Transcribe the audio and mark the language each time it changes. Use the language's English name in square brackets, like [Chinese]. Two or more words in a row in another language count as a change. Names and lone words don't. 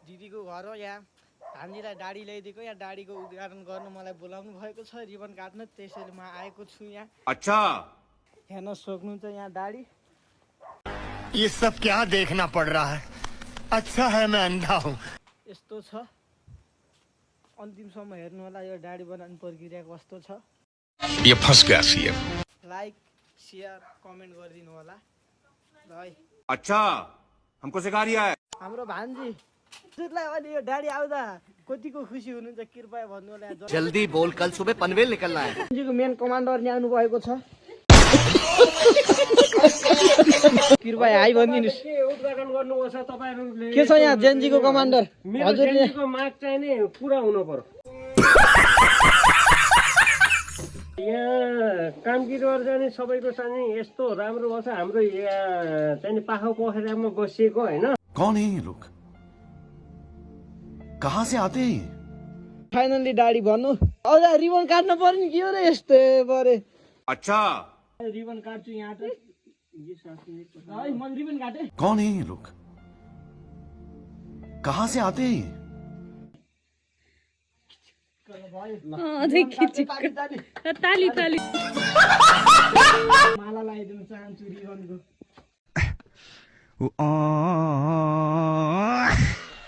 [Nepali] दिदीको घर हो यहाँ हामीलाई दाढी ल्याइदिएको यहाँ दाढीको उद्घाटन गर्न मलाई बोलाउनु भएको छ रिबन काट्न त्यसैले म आएको छु यहाँ [Hindi] अच्छा [Nepali] हेर्न सक्नुहुन्छ यहाँ दाढी [Hindi] ये सब क्या देखना पड़ रहा है अच्छा है मैं अंधा हूँ [Nepali] यस्तो छ अन्तिमसम्म हेर्नु होला यो दाढी बनाउने प्रक्रिया कस्तो छ [Hindi] ये फंस गया सीएम [English] like share comment [Nepali] गरिदिनु होला ल है [Hindi] अच्छा हमको सिखा रिया है [Nepali] हाम्रो भान्जी हजुरलाई अहिले यो दाढी आउँदा कतिको खुसी हुनुहुन्छ कृपया भन्नु होला [Hindi] जल्दी बोल कल सुबह पनवेल निकलना है [Nepali] जेन्जीको [English] main commander [Nepali] नि आउनु भएको छ कृपया हाई भनिदिनुस् उद्घाटन गर्नुपर्छ तपाईहरुले के छ यहाँ जेन्जीको कमान्डर हजुरले जेन्जीको माग चाहिँ नि पुरा हुनु पर्यो यहाँ कामगिरीहरु चाहिँ सबैको चाहिँ यस्तो राम्रो छ हाम्रो यहाँ चाहिँ पाखा पोखरामा बसिएको हैन [Hindi] कौन है ये लोग कहाँ से आते हैं [Nepali] फाइनली दाढी भन्नु अझ रिबन काट्न पर्यो नि के हो रे यस्तो परे [Hindi] अच्छा [Nepali] रिबन काट्छु यहाँ त है मैले रिबन काटे [Hindi] कौन है ये लोग कहाँ से आते हैं [Nepali] ताली ताली माला लगाइदिनु चाहन्छु रिबनको